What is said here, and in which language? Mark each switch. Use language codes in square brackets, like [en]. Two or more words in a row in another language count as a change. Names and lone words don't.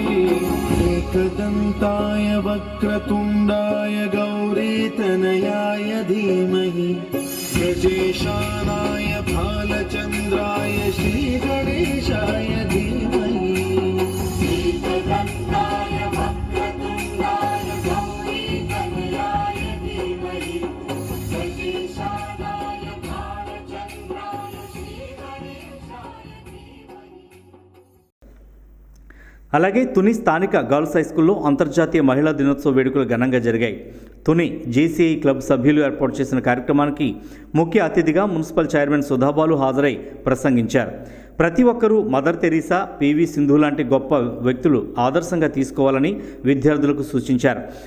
[sa] एकदन्ताय वक्रतुण्डाय गौरीतनयाय धीमहि गजेशानाय भालचन्द्राय श्रीगणेशाय धीमहि एकदन्ताय वक्रतुण्डाय गौरीतनयाय धीमहि गजेशानाय भालचन्द्राय श्रीगणेशाय धीमहि. [te] అలాగే తుని స్థానిక గర్ల్స్ హై స్కూల్లో అంతర్జాతీయ మహిళా దినోత్సవ వేడుకలు ఘనంగా జరిగాయి. తుని జేసీఐ క్లబ్ సభ్యులు ఏర్పాటు చేసిన కార్యక్రమానికి ముఖ్య అతిథిగా మున్సిపల్ చైర్మన్ సుధాబాలు హాజరై ప్రసంగించారు. ప్రతి ఒక్కరూ మదర్ తెరీసా, పివి సింధు లాంటి గొప్ప వ్యక్తులు ఆదర్శంగా తీసుకోవాలని విద్యార్థులకు సూచించారు.